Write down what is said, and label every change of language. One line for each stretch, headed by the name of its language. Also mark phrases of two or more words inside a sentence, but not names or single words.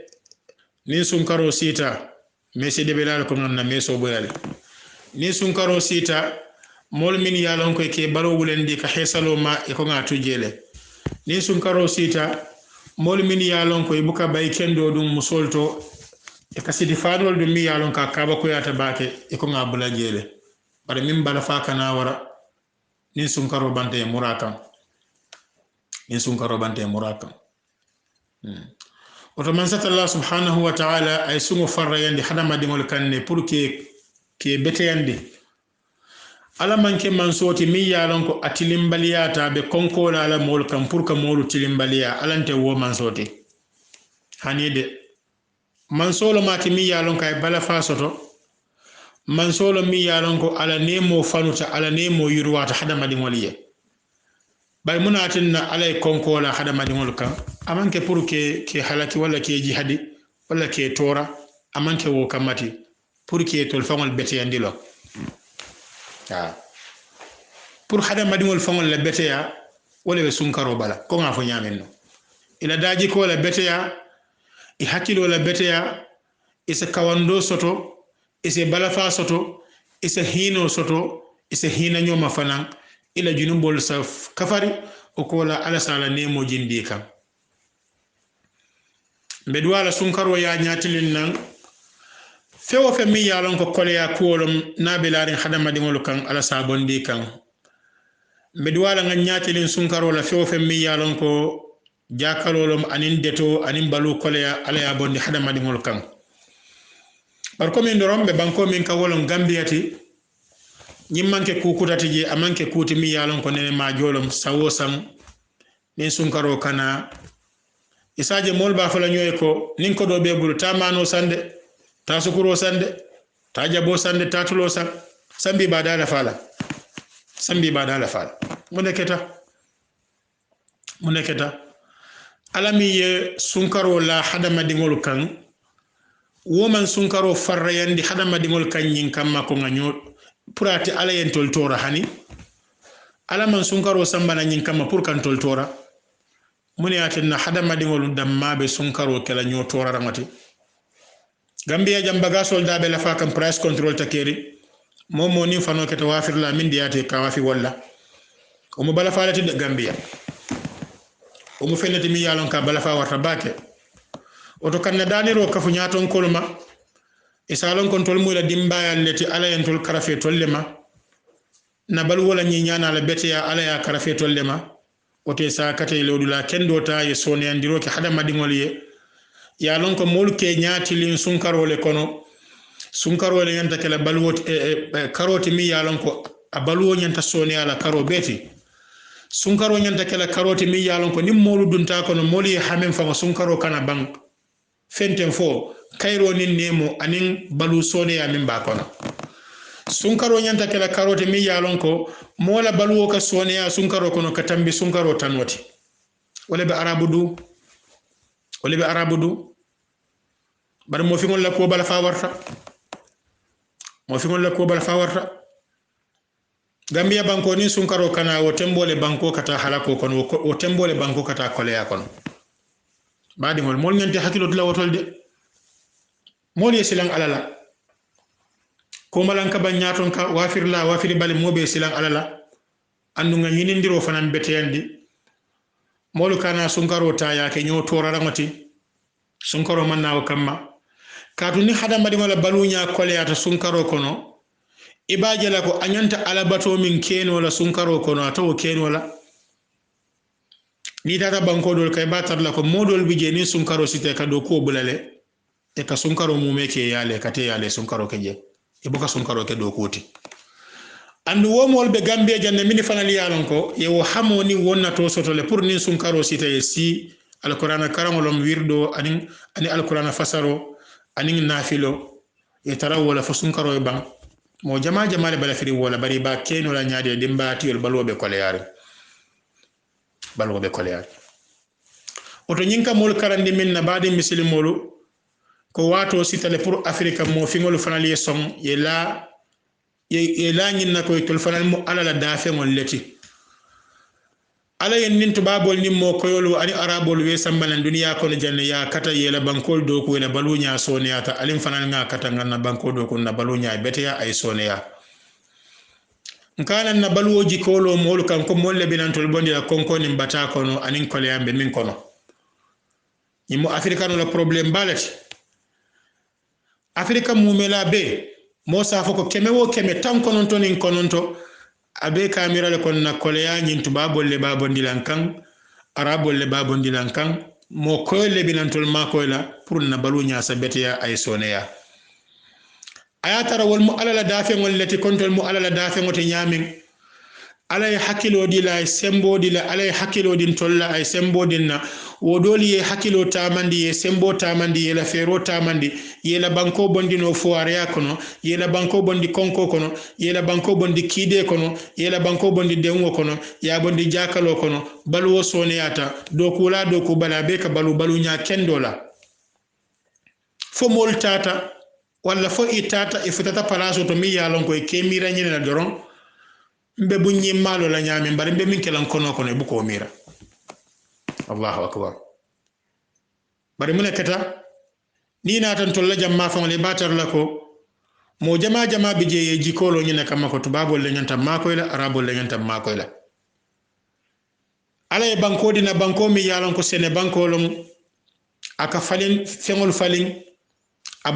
Mandingo: ni sunkaro sita mesi de belal ko non na meso boyale ni sunkaro sita mol min yalon ko ke balo wulendi ka hesalo ma e ko nga tujele ni sunkaro sita mol min yalon ko buka bay kendo dum musolto e kasidi faadol dum mi yalon ka kaba ko yata bake e ko nga bula jele bare min bala fa kana wara ni sunkaro bante murakan ni sunkaro bante murakan oto man sata
Arabic: الله سبحانه وتعالى
Mandingo: ay sungo farra yandi hadama dingol kanne pour ke beteyandi ala manke man soti mi yalon ko atilimbaliyata be konkola ala mol kam pour ka molu tilimbaliya alante wo man soti hanide man solo mati mi yalon kay bala fa soto man solo mi yalon ko ala nemo fanuta ala nemo yurwata hadama dingol ye bay munatinna alay konkola hadama dingol kan amanke pour ke halaki wala ke jihadi wala ke tora amanke wo kamati pour ke tol fangol beteyandi lo pour hada madingol fangol la beteya wala be sunkaro bala ko nga fo nyamen no ila daji ko la beteya e hakilo la beteya e se kawando soto e se balafa soto e se hino soto e se hina nyoma fanan ila junumbol sa kafari o ko la ala sala nemo jindi kam be duwala sunkaro ya nyatilin nan fewo fe mi yalon ko koleya kuolom nabilarin hadama dingol kan ala sabondi kan mbedu wala nga nyatilin sunkaro la fewo fe mi yalon ko jakalolom anin deto anin balu koleya ala ya bondi hadama dingol kan
French: par comme
Mandingo: ndorom be banko min ka wolon gambiyati nyimmanke kukutati je amanke kuti mi yalon ko nene ma jolom sawosam nin sunkaro kana isaje mol ba fala nyoy ko nin ko do be bulu tamano sande ta sukuro sande ta jabo sande ta tulo san sambi badala fala muneketa alami ye sunkaro la hadama dingol kan woman sunkaro farrayandi hadama dingol kan nyin kamma ko nganyo purati ala yen toltora hani alaman sunkaro sambana nyin kamma pour kan toltora muniyatina hadama dingol damma be sunkaro kala nyotora ramati Gambia jambaga soldabe la fakam
English: price control
Mandingo: takeri momo ni fano kete wafir la min diate ka wafi walla o mo bala falati de Gambia o mo fenati mi yalon ka bala fa warta bake o to kanna daniro ka fu nyaton kolma e salon control mu la dimbayal leti ala yentol karafe tollema na bal wala nyi nyana la beteya ala ya karafe tollema o te sa kate lodula kendo ta ye sone andiro ke hadama dingol ye ya lon ko mol ke nyatilin sunkarole kono sunkarole yanta kala balwot karoti mi ya lon ko a balwo nyanta soni ala karo beti sunkaro nyanta kala karoti mi ya lon ko nim molu dunta kono moli hamen fa sunkaro kana bank fenten fo kayro nin nemo anin balu soni ya min ba kono sunkaro nyanta kala karoti mi ya lon ko mola balwo ka soni ya sunkaro kono katambi sunkaro tanwati wala be arabudu bar mo fi ngol la ko bala fa warta Gambia banko ni sunkaro kana o tembole banko kata halako kono o tembole banko kata koleya kono badi mol nyante hakilo dula wotol de mol yesilan alala ko malanka ban nyaton ka wafiri bale mobe silan alala andu nga yinindiro fanan beteyandi molu kana sunkaro ta yake nyo tora ramati sunkaro manna o kamma katu ni hadama wala balunya koleyata sunkaro kono ibaje la ko anyanta alabato min keno la sunkaro kono atawo keno la ni tata banko dol kay batar la ko modol bije ni sunkaro site ka do ko bulale e ka sunkaro mumeke yale kate yale sunkaro keje e boka sunkaro ke do koti andu womol be Gambia janne mini fanali yalon ko ye wo hamoni wonna to sotole pour nin sunkaro site e si alqur'ana karamolom wirdo ani alqur'ana fasaro ani nafilo e tarawala fa sunkaro e bang mo jama le bala firi wala bari ba keno la nyaade dimbati yol balwobe koleyare oto nyinka mol karandi min na baade muslimolu ko wato sitale pour afrika mo fingol fanali som ye la nyinna ko tol fanal mo ala la dafe ngol leti ala yen nin tubabol nim mo koyolu ani arabol we sambalan duniya kono janne ya kata yela bankol do ko ina balunya soniyata alim fanal nga kata nganna banko do ko na balunya beteya ay soneya nkana na baluwoji kolo molu kan ko molle binantol bondi la konko ni mbata kono anin kole yambe min kono ñimo afrika no la problème balati afrika mumela be mo safo ko keme wo keme tan kononto nin kononto abe kamira le kon na kole ya ñin tubabol le babondi lan kan arabol le babondi lan kan mo koyle binantol mako la pour na balu nya sabete ya ay soneya aya tara wol mu alala dafe ngol leti kontol mu alala dafe ngote nyamin alay hakilo di la sembo di la alay hakilo din tolla ay sembo dinna wodoli ye hakilo tamandi ye sembo tamandi ye la fero tamandi ye la banko bondi no foire ya kono ye la banko bondi konko kono ye la banko bondi kide kono ye la banko bondi dengo kono ya bondi jakalo kono balu soneyata do kula do ko bala be ka balu nya kendola fo mol tata walla fo itata ifutata palaso to mi yalon ko e kemira nyene na doron mbe bu ñimmalo la ñaami mbari mbe min kelan kono kono bu ko mira
Arabic: الله أكبر
Mandingo: bari mun kata ni na tan tolla jamma fa le batar la ko mo jama bi je jikolo ñene kam ko tubabol le ñanta makoy la arabol le ñanta makoy la ala e banko dina banko mi yalon ko sene banko lom aka falin fengol falin a